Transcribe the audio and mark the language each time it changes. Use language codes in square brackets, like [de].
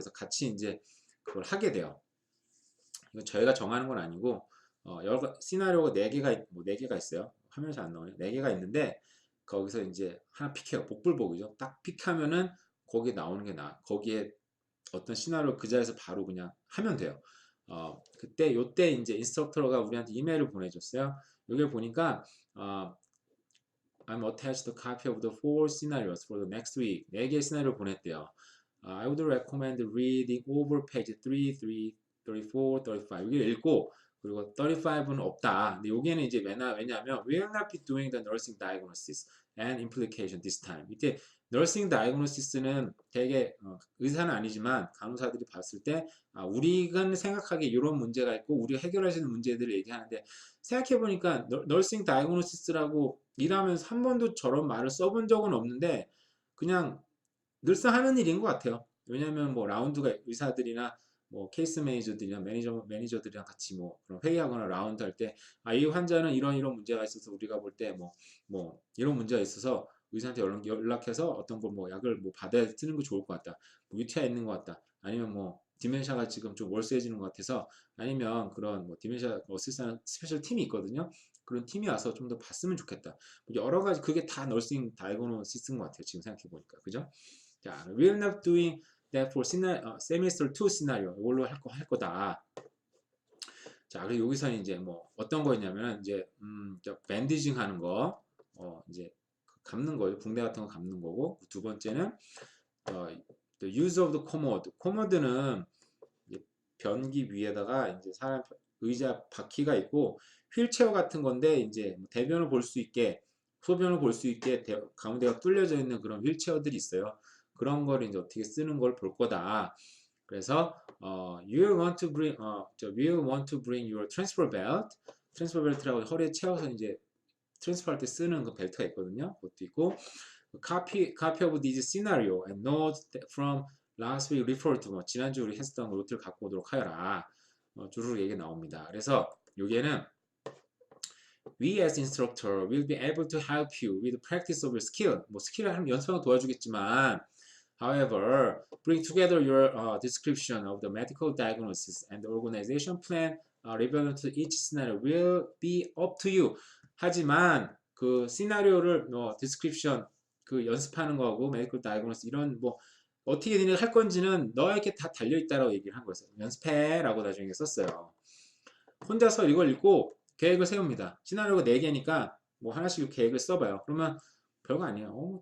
[ko] 그래서 같이 이제 그걸 하게 돼요. 이거 저희가 정하는 건 아니고 여러 시나리오가 4개가 뭐 4개가 있어요. 화면에 잘 안 나오네요. 4개가 있는데 거기서 이제 하나 픽해요. 복불복이죠. 딱 픽하면은 거기에 나오는 게 거기에 어떤 시나리오 그 자리에서 바로 그냥 하면 돼요. 요때 이제 인스트럭터가 우리한테 이메일을 보내줬어요. 여기 보니까 [en] I'm attached a copy of the four scenarios for the next week. [ko] 4개의 시나리오를 보냈대요. [en] I would recommend reading over page 33, 34, 35. [ko] 여기를 읽고 그리고 35는 없다. 근데 여기는 이제 왜냐하면 [en] we will not be doing the nursing diagnosis and implication this time. [ko] 이때 nursing diagnosis는 되게 의사는 아니지만 간호사들이 봤을 때 우리가 생각하기에 이런 문제가 있고 우리가 해결할 수 있는 문제들을 얘기하는데 생각해보니까 nursing diagnosis라고 일하면서 한 번도 저런 말을 써본 적은 없는데 그냥 늘상 하는 일인 것 같아요. 왜냐하면 뭐 라운드가 의사들이나 뭐 케이스 매니저들이나 매니저들이랑 같이 뭐 그런 회의하거나 라운드 할 때 이 환자는 이런 문제가 있어서 우리가 볼 때 뭐 이런 문제가 있어서 의사한테 연락해서 어떤 걸 뭐 약을 뭐 받아야 쓰는 거 좋을 것 같다. 뭐 UTI 있는 것 같다. 아니면 뭐 디멘샤가 지금 좀 월세해지는 것 같아서 아니면 그런 뭐 디멘샤 어시스턴트 스페셜 팀이 있거든요. 그런 팀이 와서 좀 더 봤으면 좋겠다. 뭐 여러 가지 그게 다 너싱 다이고노시스인 것 같아요. 지금 생각해 보니까 그죠? 자, [en] we're not doing that for semester 2 scenario. [ko] 이걸로 할 거다. 자, 그리고 여기서 이제 뭐 어떤 거였냐면 이제 밴디징 하는 거, 이제 감는 거죠. 붕대 같은 거 감는 거고. 두 번째는 [en] the use of the commode. [ko] comode는 변기 위에다가 이제 사람 의자 바퀴가 있고 휠체어 같은 건데 이제 뭐 대변을 볼 수 있게 소변을 볼 수 있게 가운데가 뚫려져 있는 그런 휠체어들이 있어요. 그런 걸 이제 어떻게 쓰는 걸 볼 거다. 그래서 [en] you want to bring we want to bring your transfer belt. [ko] transfer belt라고 허리에 채워서 이제 트랜스퍼 할 때 쓰는 그 벨트가 있거든요. 그것도 있고 [en] copy of this scenario and notes from last week refer to [ko] 뭐 지난주 우리 했었던 노트를 갖고 오도록 하여라. 주로 얘기 나옵니다. 그래서 여기에는 [en] we as instructor will be able to help you with practice of your skill. [ko] 뭐 스킬을 하면 연습하는 도와주겠지만 [en] however, bring together your description of the medical diagnosis and the organization plan relevant to each scenario will be up to you. [ko] 하지만 그 시나리오를 description 그 연습하는 거하고 medical diagnosis 이런 뭐 어떻게 니네가 할 건지는 너에게 다 달려있다라고 얘기를 한 거였어요. 연습해라고 나중에 썼어요. 혼자서 이걸 읽고 계획을 세웁니다. 시나리오가 4개니까 뭐 하나씩 계획을 써봐요. 그러면 별거 아니에요.